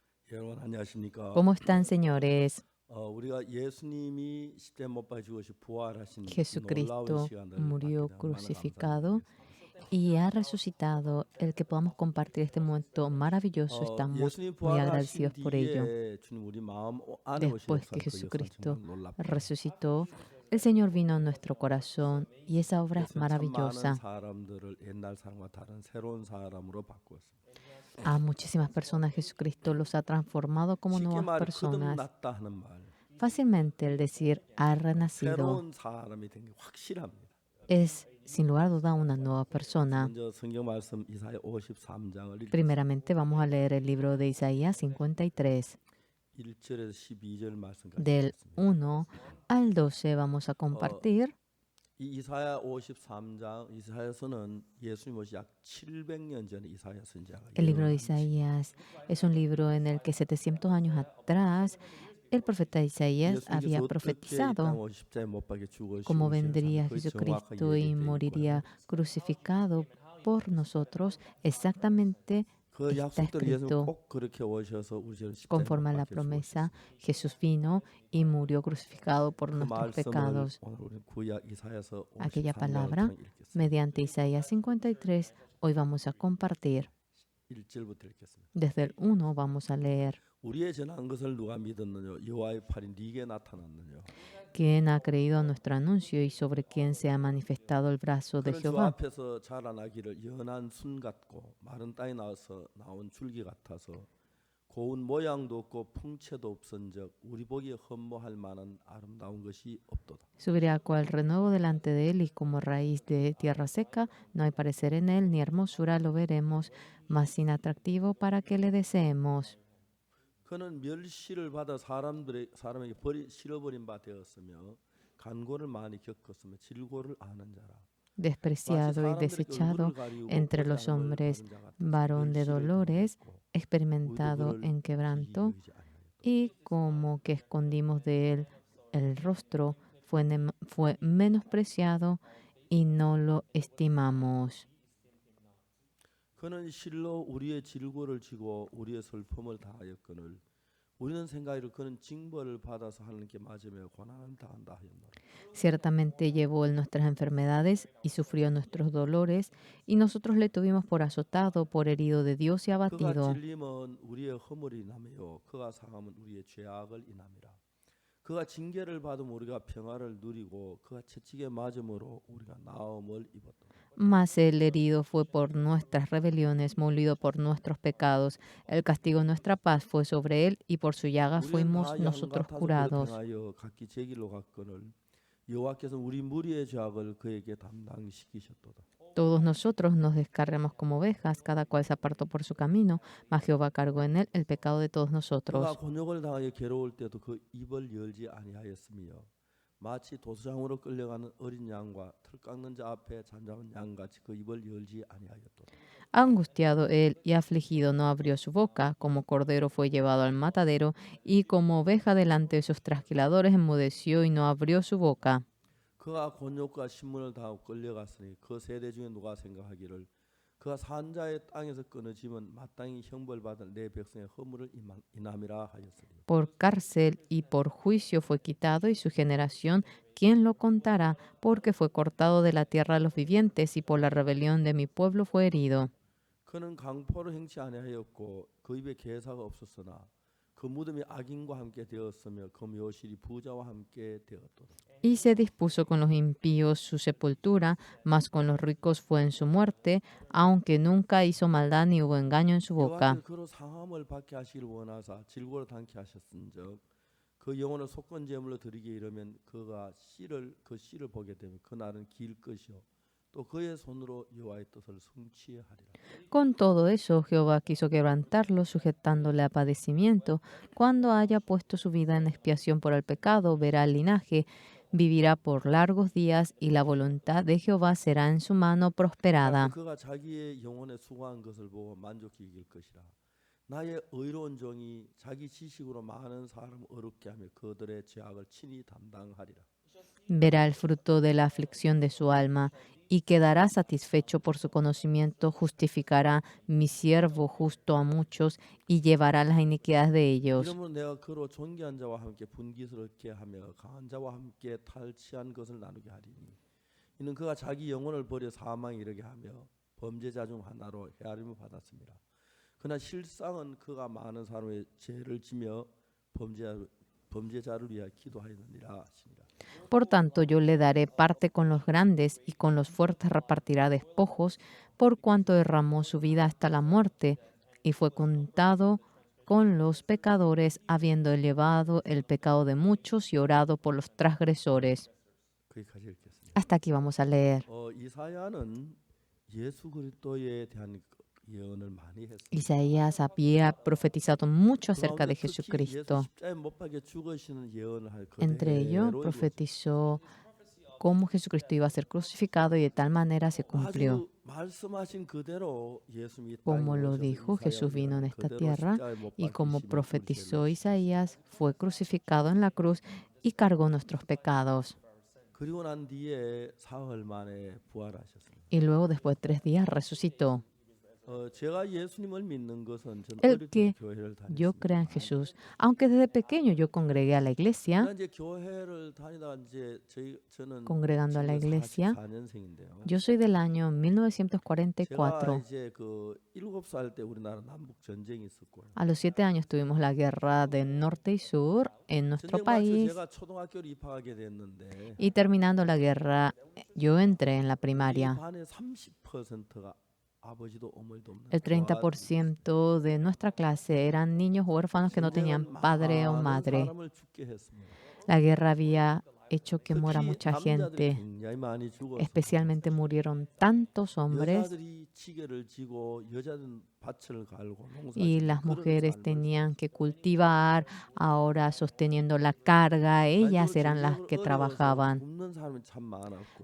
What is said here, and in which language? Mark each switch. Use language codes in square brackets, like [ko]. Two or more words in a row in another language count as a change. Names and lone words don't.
[ko] 여러분 안녕하십니까? [es] ¿Cómo están, señores? [ko] 우리가 예수님이 십자가에 못 박혀 죽으시 부활하신 이 놀라운 [es] Jesucristo [ko] 시간을 갖게 [es] murió [ko] 되는 많은 감사를 [es] crucificado [ko] 드리겠습니다. [es] y ha resucitado. El que podamos compartir este momento maravilloso, estamos [ko] 예수님 [es] muy [ko] 부활하신 [es] agradecidos por ello. [ko] 뒤에 주님 우리 마음 안에 오신 [es] Después que [ko] 역사는 그 역사는 [es] Jesucristo [ko] 정말 놀랍고 [es] resucitó, el Señor vino a nuestro corazón y esa obra es [ko] 그래서 참 많은 [es] maravillosa. [ko] 사람들을 옛날 사람과 다른 새로운 사람으로 바꾸었습니다. [es] A muchísimas personas Jesucristo los ha transformado como [ko] 쉽게 [es] nuevas [ko] 말해 [es] personas. [ko] 거듭났다 하는 말, [es] Fácilmente el decir ha renacido [ko] 새로운 사람이 된 게 확실합니다. [es] es, sin lugar a duda, una nueva persona. [ko] 먼저 성경 말씀 이사야 53장을 읽겠습니다. [es] Primeramente vamos a leer el libro de Isaías 53. [ko] 1절에서 12절 말씀까지 [es] Del [ko] 읽겠습니다. [es] 1 al 12 vamos a compartir. [ko] 이 이사야 53장 이사야서는 예수님 오시 약 700년 전에 이사야 선지자가 [es] El libro de [ko] 예언한 [es] Isaías es un libro en el que 700 años atrás el profeta Isaías [ko] 예수님께서 [es] había [ko] 어떻게 이 땅 [es] profetizado [ko] 십자가에 못 박혀 죽으시고 [es] cómo vendría Jesucristo y moriría crucificado por nosotros. Exactamente [ko] 그 [es] está [ko] 약속대로 예수님 [es] escrito [ko] 꼭 그렇게 오셔서 우리를 십자가에 못 [es] conforme a la [ko] 박혀 [es] promesa. [ko] 죽으셨습니다. [es] Jesús vino y murió crucificado por [ko] 그 [es] nuestros [ko] 말씀을 [es] pecados. [ko] 오늘 우리 구약 이사야서 [es] Aquella [ko] 53장을 [es] palabra, [ko] 통해 읽겠습니다. [es] mediante Isaías 53, hoy vamos a compartir. [ko] 1절부터 읽겠습니다. [es] Desde el 1 vamos a leer. [ko] 우리의 전한 것을 누가 믿었느냐 여호와의 팔이 네게 나타났느냐 [es] ¿Quién ha creído a nuestro anuncio y sobre quién se ha manifestado el brazo de [ko] 그는 주 [es] Jehová? [ko] 앞에서 자라나기를 연한 순 같고 마른 땅에 나와서 나온 줄기 같아서 고운 모양도 없고 풍채도 없은즉 우리 보기에 흠모할 만한 아름다운 것이 없도다. [es] Subirá cual renuevo delante de él y como raíz de tierra seca, no hay parecer en él ni hermosura lo veremos, mas sin atractivo para que le deseemos. [ko] 그는 멸시를 받아 사람에게 실어버린 바 되었으며 간고를 많이 겪었으며 질고를 아는 자라. [es] Despreciado y desechado entre los hombres, varón de dolores, experimentado en quebranto, y como que escondimos de él el rostro, fue menospreciado y no lo estimamos. [ko] 그는 실로 우리의 질고를 지고 우리의 슬픔을 다하였거늘 우리는 생각하기를 그는 징벌을 받아서 하나님께 맞으며 고난을 당한다 하였노라. [es] Ciertamente llevó él nuestras enfermedades y sufrió nuestros dolores, y nosotros le tuvimos por azotado, por herido de Dios y [ko] 그가 [es] abatido. [ko] 질림은 우리의 허물을 인하며 그가 상함은 우리의 죄악을 인함이라. 그가 징계를 받으면 우리가 평화를 누리고 그가 채찍에 맞음으로 우리가 나음을 입었다. [es] Mas el herido fue por nuestras rebeliones, molido por nuestros pecados. El castigo de nuestra paz fue sobre él, y por su llaga [ko] 우리는 [es] fuimos [ko] 다 양 [es] nosotros [ko] 같아서 그를 [es] curados. [ko] 행하여 각기 제 길로 갔거늘 여호와께서 우리 무리의 죄악을 그에게 담당시키셨도다. [es] Todos nosotros nos descargamos como ovejas, cada cual se apartó por su camino, mas Jehová cargó en él el pecado de todos [ko] 그가 [es] nosotros. [ko] 곤욕을 당하여 괴로울 때도 그 입을 열지 아니하였으며 마치 도수장으로 끌려가는 어린 양과 털 깎는 자 앞에 잔잡은 양같이 그 입을 열지 아니하였도다. [es] Angustiado él y afligido no abrió su boca, como cordero fue llevado al matadero, y como oveja delante de sus trasquiladores enmudeció y no abrió su boca. [ko] 그가 곤욕과 신문을 당하고 끌려갔으니 그 세대 중에 누가 생각하기를 그가 산자의 땅에서 끊어지면 마땅히 형벌받을 내 백성의 허물을 인함이라 하였으니 [es] Por cárcel y por juicio fue quitado, y su generación, ¿quién lo contará? Porque fue cortado de la tierra de los vivientes, y por la rebelión de mi pueblo fue herido. [ko] 그는 강포를 행치 아니하였고 그 입에 개사가 없었으나 그 무덤이 악인과 함께 되었으며 그 묘실이 부자와 함께 되었도다. [es] Y se dispuso con los impíos su sepultura, mas con los ricos fue en su muerte, aunque nunca hizo maldad ni hubo engaño en su boca. [ko] 여호와께서 그로 상함을 받게 하시기를 원하사 질고를 당케 하셨은즉 그 영혼을 속건 제물로 드리게 이르면 그 씨를 보게 되면 그날은 길 것이요 또 그의 손으로 여호와의 뜻을 성취하리라. [es] Con todo eso, Jehová quiso quebrantarlo, sujetándole a padecimiento. Cuando haya puesto su vida en expiación por el pecado, verá el linaje, vivirá por largos días, y la voluntad de Jehová será en su mano prosperada. [ko] 그가 자기의 영혼에 수고한 것을 보고 만족히 여길 것이라. 나의 의로운 종이 자기 지식으로 많은 사람을 어렵게 하며 그들의 죄악을 친히 담당하리라. [es] verá el fruto de la aflicción de su alma y quedará satisfecho por su conocimiento, justificará mi siervo justo a muchos y llevará las iniquidades de ellos. [ko] 이러므로 내가 그로 존귀한 자와 함께 분기스럽게 하며 강한 자와 함께 탈취한 것을 나누게 하리니 이는 그가 자기 영혼을 버려 사망에 이르게 하며 범죄자 중 하나로 헤아림을 받았습니다. 그러나 실상은 그가 많은 사람의 죄를 지며 범죄자를 위하여 기도하였느니라 하십니다. [es] Por tanto, yo le daré parte con los grandes y con los fuertes repartirá despojos, por cuanto derramó su vida hasta la muerte y fue contado con los pecadores, habiendo elevado el pecado de muchos y orado por los transgresores. [ko] 거기까지 읽겠습니다. [es] Hasta aquí vamos a leer. [ko] 이사야는 예수 그리스도에 대한 예언을 많이 했습니다. [es] Isaías había profetizado mucho acerca de [ko] 특히 예수 [es] Jesucristo. [ko] 십자가에 못 박혀 죽으시는 예언을 할 [es] Entre ellos, [ko] 그대로 [es] profetizó cómo Jesucristo iba a ser crucificado y de tal manera se cumplió. [ko] 아주 말씀하신 그대로 예수님이 [es] Como [ko] 땅에 [es] lo [ko] 오셔서 [es] dijo, Jesús vino en esta [ko] 그대로 [es] tierra [ko] 십자가에 못 [es] y como [ko] 박히시며 [es] profetizó [ko] 죽으시는 [es] Isaías, fue crucificado en la cruz y cargó nuestros pecados. [ko] 그리고 난 뒤에 사흘 만에 부활하셨습니다. [es] Y luego, después de 3 días, resucitó. [ko] 제가 예수님을 믿는 것은 전 [es] El [ko] 어릴 [es] que [ko] 때 교회를 [es] yo [ko] 다녔습니다. [es] creo en Jesús. Aunque desde pequeño yo congregué a la iglesia, [ko] 그러나 이제 교회를 다니다 이제 저는 [es] congregando a la iglesia, [ko] 44년생인데요. [es] yo soy del año [ko] 제가 [es] 1944. [ko] 이제 그 7살 때 우리나라 남북 전쟁이 있었고요. [es] A los 7 años tuvimos la guerra de norte y sur en nuestro [ko] 전쟁 마쳐 [es] país [ko] 제가 초등학교를 입학하게 됐는데 [es] y terminando la guerra yo entré en la [ko] 이 [es] primaria. [ko] 반의 30%가 아버지도 어머니도 없는 [es] El 30% de nuestra clase eran niños huérfanos que no tenían padre o madre. [ko] 사람을 죽게 했습니다. [es] La guerra había hecho que muera [ko] 특히 [es] mucha [ko] 남자들이 [es] gente. [ko] 굉장히 많이 죽었어요. [es] Especialmente murieron tantos hombres [ko] 여자들이 지게를 지고 여자들은 밭을 갈고 농사 [es] y [ko] 짓고 [es] las [ko] 그런 [es] mujeres [ko] 삶을 [es] tenían que cultivar, ahora sosteniendo la carga, ellas eran las que trabajaban. [ko] 굶는 사람이 참 많았고